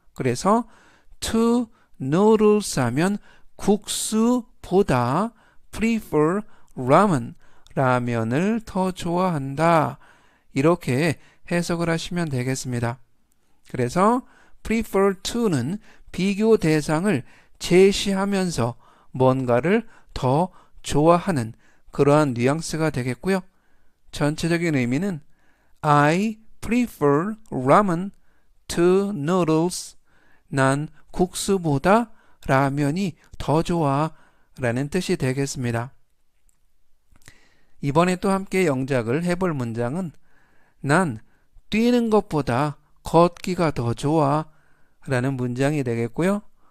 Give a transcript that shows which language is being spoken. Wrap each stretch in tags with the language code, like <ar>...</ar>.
<ko>그래서</ko> <en>to noodles</en> <ko>하면 국수보다</ko> <en>prefer ramen</en> <ko>라면을 더 좋아한다. 이렇게 해석을 하시면 되겠습니다. 그래서 prefer to는 비교 대상을 제시하면서 뭔가를 더 좋아하는 그러한 뉘앙스가 되겠고요. 전체적인 의미는</ko> <en>I prefer ramen to noodles.</en> <ko>난 국수보다 라면이 더 좋아 라는 뜻이 되겠습니다. 이번에 또 함께 영작을 해볼 문장은 난 뛰는 것보다 걷기가 더 좋아 라는 문장이 되겠고요.</ko>